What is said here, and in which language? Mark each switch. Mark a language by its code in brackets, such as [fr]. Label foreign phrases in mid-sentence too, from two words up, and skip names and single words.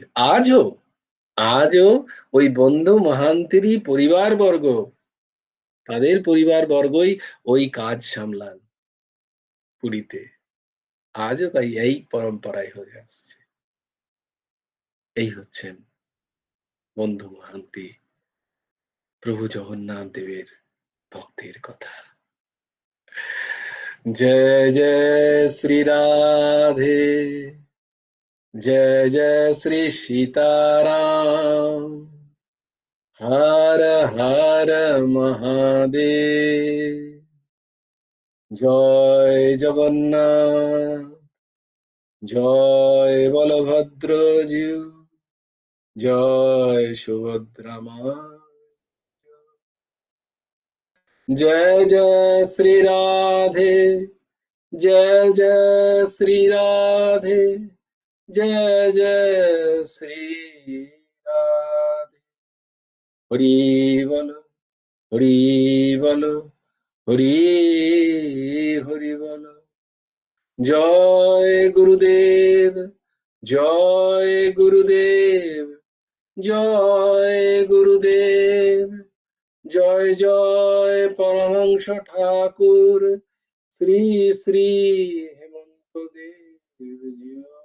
[bn] আজও আজও ওই বন্ধু মহান্তিরই পরিবারবর্গ, তাদের পরিবারবর্গই ওই কাজ সামলান পুরীতে। আজও তাই এই পরম্পরায় হয়ে আসছে। এই হচ্ছেন বন্ধু মহান্তি, প্রভু জগন্নাথ দেবের ভক্তের কথা। [hi] जय जय श्री राधे, जय जय श्री सीताराम, हर हर महादेव, [bn] জয় জগন্নাথ, জয় বলভদ্র জিউ, জয় সুভদ্রা মা, [hi] जय जय श्री राधे, जय जय श्री राधे, जय जय श्री राधे। [bn] हरि বল, হরি বল, হরি হরি বল। জয় গুরুদেব, জয় গুরুদেব, জয় গুরুদেব, জয় জয় পরমহংস ঠাকুর শ্রী শ্রী হেমন্ত দেব।